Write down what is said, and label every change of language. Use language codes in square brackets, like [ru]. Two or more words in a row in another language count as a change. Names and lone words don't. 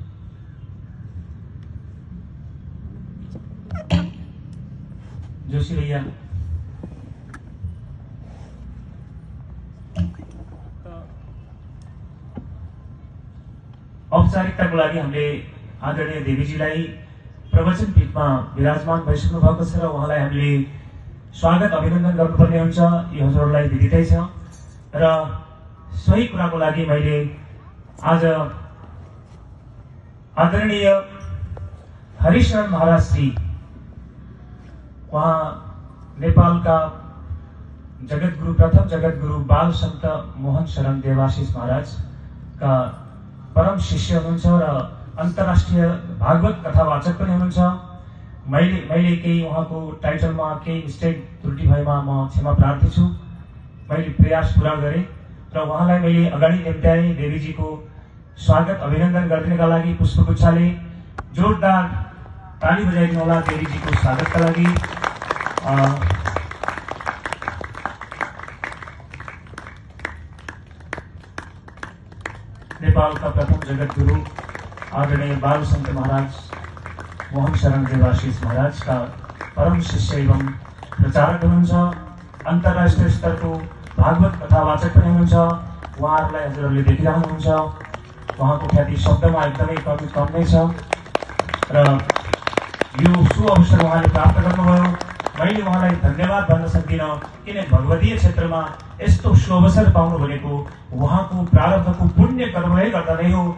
[ne] जोशी भैया औपचारिकताको लागि हामीले आदरणीय देवीजीलाई प्रवचन पीठमा विराजमान भइसक्नु भएको छ र उहाँलाई हामीले स्वागत अभिनन्दन गर्नुपर्ने हुन्छ। यो हजुरहरूलाई विदितै छ र सोही कुराको लागि मैले आज आदरणीय हरिशरण महाराज श्री वहाँ नेपालका प्रथम जगतगुरु बाल संत मोहन शरण देवाशीष महाराज का परम शिष्य हुनुहुन्छ र अन्तर्राष्ट्रिय भागवत कथावाचक पनि हुनुहुन्छ। मैले केही उहाँको टाइटलमा केही मिस्टेक त्रुटि भएमा म क्षमा प्रार्थी छु। मैले प्रयास पूरा गरेँ र उहाँलाई मैले अगाडि निम्त्याएँ। देवीजीको स्वागत अभिनन्दन गर्दिनका लागि पुष्पगुच्छाले जोरदार ताली बजाइदिनु होला देवीजीको स्वागतका लागि। नेपालका प्रथम जगतगुरु आदरणीय बाल संत महाराज मोहन शरण देवाशीष महाराज का परम शिष्य एवं प्रचारक हुनुहुन्छ। अन्तर्राष्ट्रिय स्तरको भागवत कथावाचक पनि हुनुहुन्छ। उहाँहरूलाई हजुरहरूले देखिरहनुहुन्छ। उहाँको ख्याति शब्दमा एकदमै कम नै छ र यो सुअवसर उहाँले प्राप्त गर्नुभयो। मैले उहाँलाई धन्यवाद भन्न सक्दिनँ किन भगवतीय क्षेत्रमा यस्तो सुअवसर पाउनु भनेको उहाँको प्रारब्धको पुण्य कर्मले गर्दा नै हो।